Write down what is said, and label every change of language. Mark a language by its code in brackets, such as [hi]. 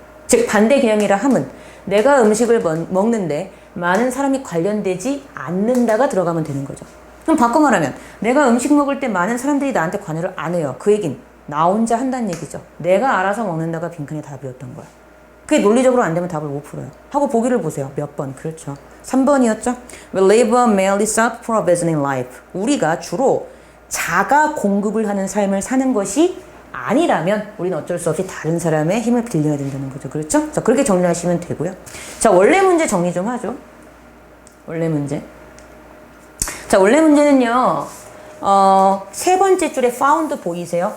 [ko] 즉 반대 개념이라 함은 내가 음식을 먹는데 많은 사람이 관련되지 않는다가 들어가면 되는 거죠. 그럼 바꿔 말하면 내가 음식 먹을 때 많은 사람들이 나한테 관여를 안 해요. 그 얘긴 나 혼자 한다는 얘기죠. 내가 알아서 먹는다가 빈칸의 답이었던 거야. 그게 논리적으로 안 되면 답을 못 풀어요. 하고 보기를 보세요. 몇 번? 그렇죠. 3번이었죠. [en] We live a merely self-provisioning life. [ko] 우리가 주로 자가 공급을 하는 삶을 사는 것이 아니라면 우리는 어쩔 수 없이 다른 사람의 힘을 빌려야 된다는 거죠. 그렇죠? 자, 그렇게 정리하시면 되고요. 자, 원래 문제 정리 좀 하죠. 원래 문제. 자, 원래 문제는요. 세 번째 줄에 found 보이세요?